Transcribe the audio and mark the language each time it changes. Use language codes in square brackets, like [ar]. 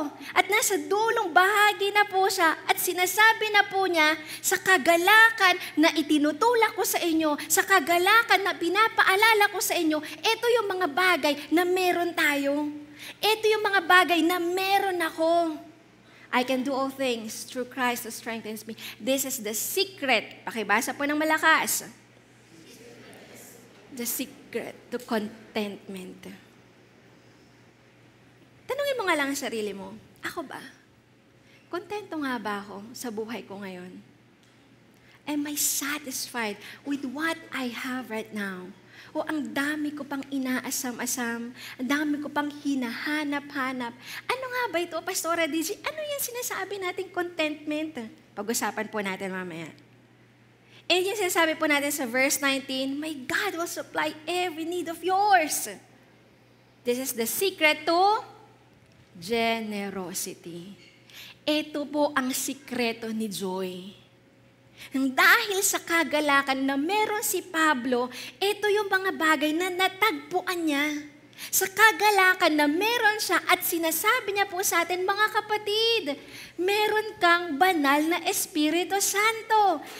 [tl] At nasa dulong bahagi na po siya, at sinasabi na po niya, sa kagalakan na itinutulak ko sa inyo, sa kagalakan na pinapaalala ko sa inyo, ito yung mga bagay na meron tayo. Ito yung mga bagay na meron ako. [en] I can do all things through Christ who strengthens me. This is the secret. [tl] Pakibasa po ng malakas. [en] The secret to contentment. [tl] Tanungin mo nga lang ang sarili mo, ako ba? Kontento nga ba ako sa buhay ko ngayon? [en] Am I satisfied with what I have right now? [tl] O ang dami ko pang inaasam-asam, ang dami ko pang hinahanap-hanap. Ano nga ba ito, Pastora DG? Ano yan sinasabi nating contentment? Pag-usapan po natin mamaya. And yung sinasabi po natin sa verse 19, [en] my God will supply every need of yours. This is the secret to generosity. [tl] Ito po ang sikreto ni Joy. Dahil sa kagalakan na meron si Pablo, ito yung mga bagay na natagpuan niya. Sa kagalakan na meron siya at sinasabi niya po sa atin, mga kapatid, meron kang banal na Espiritu Santo.